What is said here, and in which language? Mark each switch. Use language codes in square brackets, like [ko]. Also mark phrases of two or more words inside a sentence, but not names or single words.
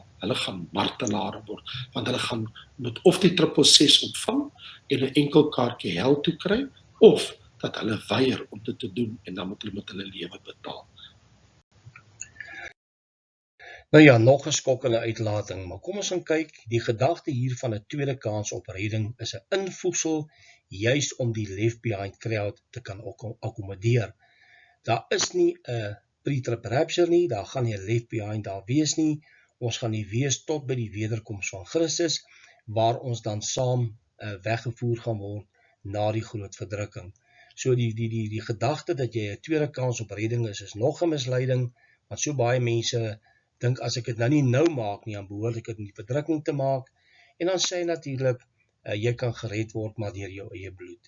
[af] Hulle gaan martelare word, want hulle gaan met of die 666 ontvang en 'n enkel kaartjie hel toe kry, of dat hulle weier om dit te doen en dan moet hulle met hulle lewe betaal. Nou ja, nog 'n skokkende uitlating, maar kom ons gaan kyk, die gedagte hier van 'n tweede kans op redding is 'n invoegsel juist om die [en] left behind crowd [af] te kan akkommodeer. Daar is nie 'n [en] pre-trib rapture [af] nie, daar gaan nie 'n [en] left behind [af] daar wees nie. Ons gaan nie wees tot by die wederkoms van Christus, waar ons dan saam weggevoer gaan word na die groot verdrukking. So die gedagte dat jy 'n tweede kans op redding is nog 'n misleiding, want so baie mense dink as ek dit nou nie maak nie, dan behoort ek dit in die verdrukking te maak, en dan sê natuurlik, jy kan gered word maar deur jou eie bloed.